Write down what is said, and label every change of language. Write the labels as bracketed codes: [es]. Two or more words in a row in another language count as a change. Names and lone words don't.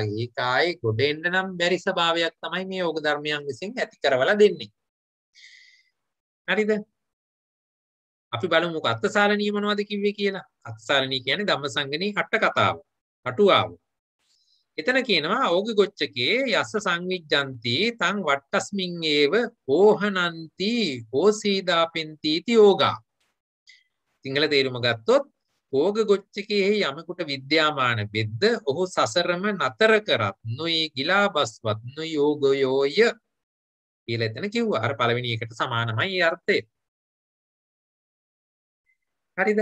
[si] ඒක ආයේ ගොඩ එන්න නම් බැරි ස්වභාවයක් තමයි මේ ඕග ධර්මයන් විසින් ඇති කරවලා දෙන්නේ. හරිද? අපි බලමු අත්තසාලනී මොනවද කිව්වේ කියලා. අත්තසාලනී කියන්නේ ධම්මසංගණී අට කතාව. අටුවාව. එතන කියනවා [pi] ඕග ගොච්චකේ යස්ස සංවිජ්ජಂತಿ තං වට්ටස්මින් ඒව ඕහනಂತಿ ඕසීදාපෙන්ති ති යෝගා. [si] සිංහල තේරුම ගත්තොත් ඕග ගොච්චකෙහි යමෙකුට විද්‍යාමාන වෙද්ද ඔහු සසරම නතර කරත් නොයි ගිලා බස්වත් නොයි යෝගයෝය කියලා එතන කිව්වා. අර පළවෙනි එකට සමානමයි ඒ අර්ථය. හරිද?